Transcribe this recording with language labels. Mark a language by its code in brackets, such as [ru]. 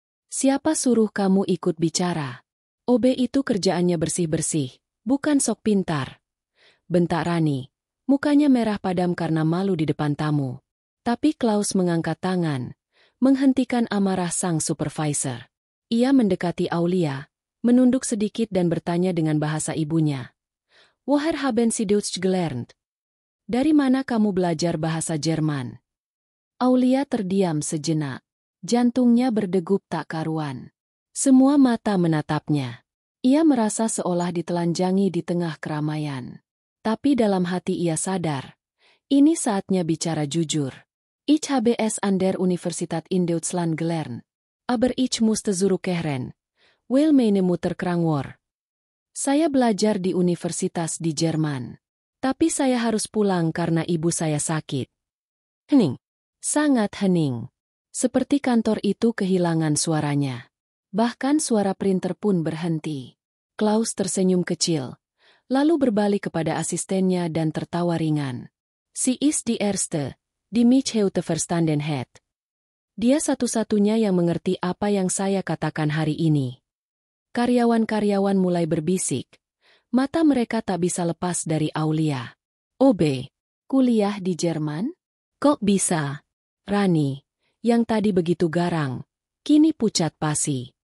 [id] Siapa suruh kamu ikut bicara? OB itu kerjaannya bersih-bersih, bukan sok pintar. Bentak Rani, mukanya merah padam karena malu di depan tamu. Tapi Klaus mengangkat tangan, menghentikan amarah sang supervisor. Ia mendekati Aulia, menunduk sedikit dan bertanya dengan bahasa ibunya. [de] Woher haben Sie Deutsch gelernt? [id] Dari mana kamu belajar bahasa Jerman? Aulia terdiam sejenak. Jantungnya berdegup tak karuan. Semua mata menatapnya. Ia merasa seolah ditelanjangi di tengah keramaian. Tapi dalam hati ia sadar, ini saatnya bicara jujur. [de] Ich habe es an der Universität in Deutschland gelernt. Aber ich musste zurückkehren. Weil meine Mutter krank war. [id] Saya belajar di universitas di Jerman. Tapi saya harus pulang karena ibu saya sakit. Hening. Sangat hening. Seperti kantor itu kehilangan suaranya. Bahkan suara printer pun berhenti. Klaus tersenyum kecil, lalu berbalik kepada asistennya dan tertawa ringan. [de] Sie ist die Erste, die mich heute verstanden hat. [id] Dia satu-satunya yang mengerti apa yang saya katakan hari ini. Karyawan-karyawan mulai berbisik. Mata mereka tak bisa lepas dari Aulia. OB, kuliah di Jerman? Kok bisa? Rani, yang tadi begitu garang, kini pucat pasi.